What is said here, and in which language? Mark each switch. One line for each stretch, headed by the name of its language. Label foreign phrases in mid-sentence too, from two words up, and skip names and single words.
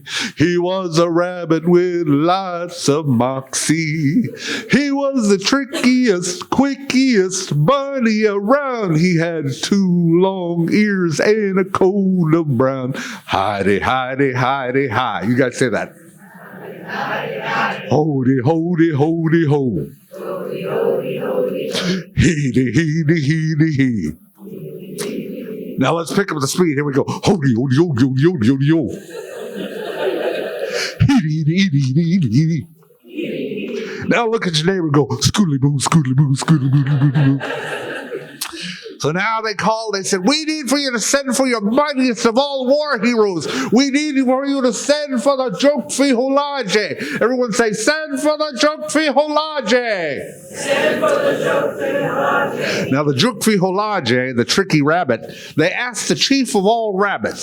English: He was a rabbit with lots of moxie. He was the trickiest, quickiest bunny around. He had 2 long ears and a coat of brown. Hidey, hidey, hidey, hi. You guys say that. Hody, hody, hody, ho. Hody, hody, hody, ho. Heedy, heedy, heedy, he. Now let's pick up the speed. Here we go. Hody, hody, hody, hody, hody, ho. Now look at your neighbor and go, scoodly boo, scoodly boo, scoodly boo, boo, boo. So now they said, we need for you to send for your mightiest of all war heroes. We need for you to send for the Jukfiholaje. Everyone say, send for the Jukfiholaje. Send for the Jukfiholaje. Now the Jukfiholaje, the tricky rabbit, they asked the chief of all rabbits.